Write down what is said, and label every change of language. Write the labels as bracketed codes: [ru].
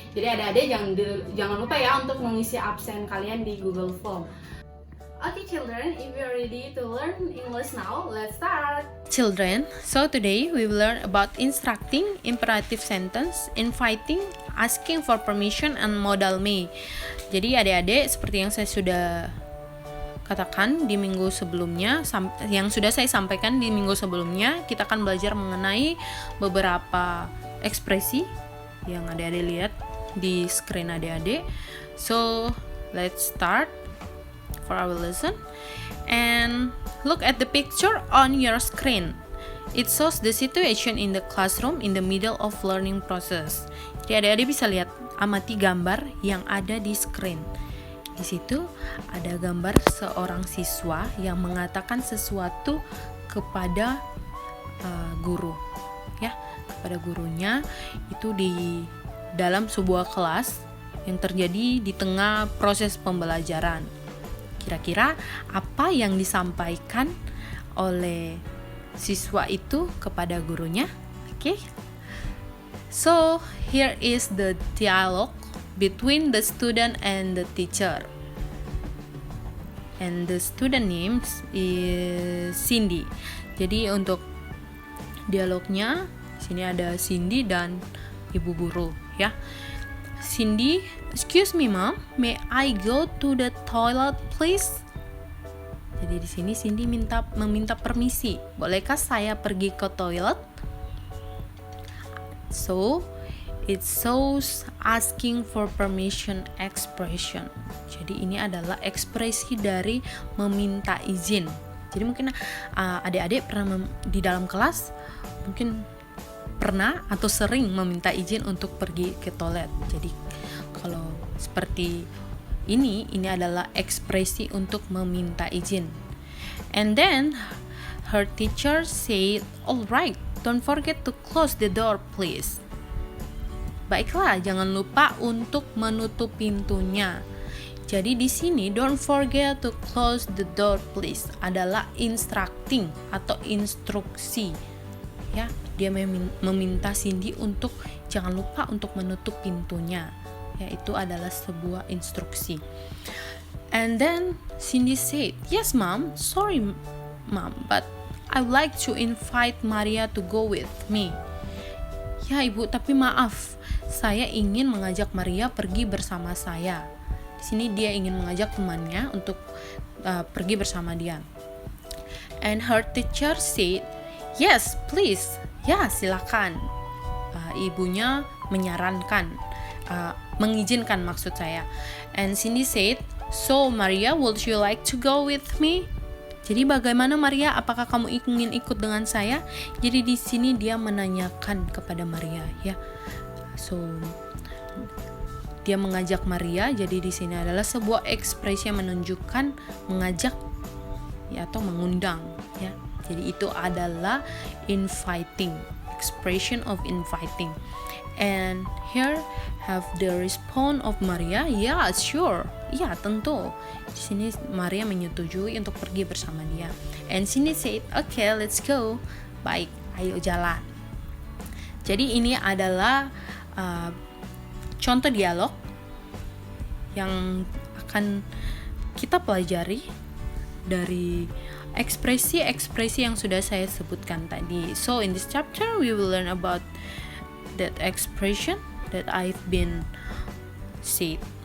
[id] Jadi adik-adik jangan lupa ya untuk mengisi absen kalian di Google Form. [en] Okay children, if you are ready to learn English now, let's start. Children, so today we will learn about instructing, imperative sentence, inviting, asking for permission, and modal me. [id] Jadi adik-adik seperti yang saya sudah katakan di minggu sebelumnya, yang sudah saya sampaikan di minggu sebelumnya, kita akan belajar mengenai beberapa ekspresi yang adik-adik lihat di screen adik-adik. [en] So, let's start for our lesson. And look at the picture on your screen. It shows the situation in the classroom in the middle of learning process. [id] Jadi adik-adik bisa lihat, amati gambar yang ada di screen. Di situ ada gambar seorang siswa yang mengatakan sesuatu kepada guru, ya, kepada gurunya. Itu di dalam sebuah kelas yang terjadi di tengah proses pembelajaran. Kira-kira apa yang disampaikan oleh siswa itu kepada gurunya? Okay. [en] So here is the dialogue between the student and the teacher. And the student name is Cindy. [id] Jadi untuk dialognya sini ada Cindy dan ibu guru, ya. [en] Cindy, excuse me mom, may I go to the toilet please? [id] Jadi di sini Cindy meminta permisi. Bolehkah saya pergi ke toilet? [en] So it shows asking for permission expression. [id] Jadi ini adalah ekspresi dari meminta izin. Jadi mungkin adik-adik pernah di dalam kelas mungkin pernah atau sering meminta izin untuk pergi ke toilet. Jadi kalau seperti ini adalah ekspresi untuk meminta izin. [en] And then her teacher said, "All right, don't forget to close the door please." [id] Baiklah, jangan lupa untuk menutup pintunya. Jadi di sini [en] don't forget to close the door please [id] adalah instructing atau instruksi. Ya, dia meminta Cindy untuk jangan lupa untuk menutup pintunya. Ya, itu adalah sebuah instruksi. [en] And then Cindy said, "Yes, mom. Sorry, mom, but I would like to invite Maria to go with me." [id] Ya, ibu, tapi maaf. Saya ingin mengajak Maria pergi bersama saya. Di sini dia ingin mengajak temannya untuk pergi bersama dia. [en] And her teacher said, "Yes, please." [id] Ya, silakan. Ibunya menyarankan, mengizinkan maksud saya. [en] And Cindy said, "So Maria, would you like to go with me?" [id] Jadi bagaimana Maria? Apakah kamu ingin ikut dengan saya? Jadi di sini dia menanyakan kepada Maria, ya. So dia mengajak Maria. Jadi di sini adalah sebuah ekspresi yang menunjukkan mengajak, ya, atau mengundang, ya. Jadi itu adalah inviting, [en] expression of inviting. And here have the response of Maria. Yeah, sure. [id] iya tentu. Di sini Maria menyetujui untuk pergi bersama dia. [en] And Cindy said, okay, let's go. [id] Baik, ayo jalan. Jadi ini adalah contoh dialog yang akan kita pelajari dari ekspresi-ekspresi yang sudah saya sebutkan tadi. [en] So in this chapter we will learn about that expression that I've been said.